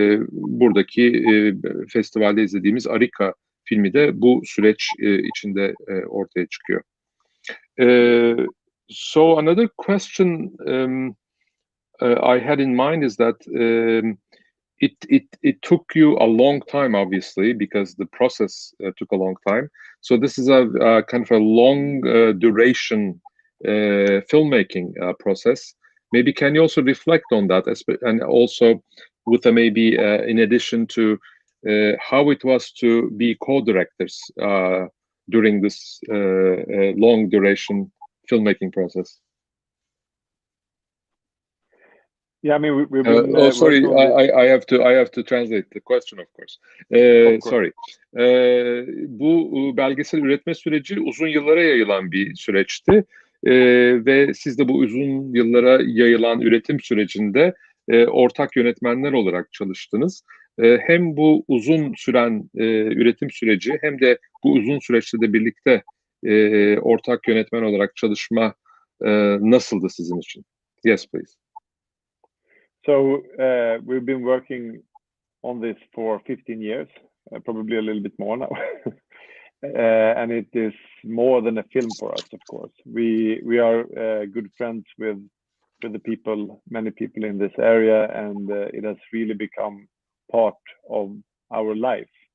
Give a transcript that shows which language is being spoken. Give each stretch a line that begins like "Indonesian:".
Turkish: Buradaki festivalde izlediğimiz Arica filmi de bu süreç içinde ortaya çıkıyor.
English: So another question I had in mind is that it took you a long time, obviously, because the process took a long time. So this is a kind of a long duration filmmaking process. Maybe can you also reflect on that, and also with maybe in addition to how it was to be co-directors during this long duration filmmaking process? Yeah, I mean, we've been, sorry, I have to translate the question, of course. Sorry.
Turkish: Bu belgesel üretme süreci uzun yıllara yayılan bir süreçti. Ve siz de bu uzun yıllara yayılan üretim sürecinde ortak yönetmenler olarak çalıştınız. Hem bu uzun süren üretim süreci hem de bu uzun süreçte de birlikte ortak yönetmen olarak çalışma nasıldı sizin için?
English: Yes, please. So we've been working on this for 15 years, probably a little bit more now. And it is more than a film for us, of course. We are good friends with the people, many people in this area, and it has really become part of our life.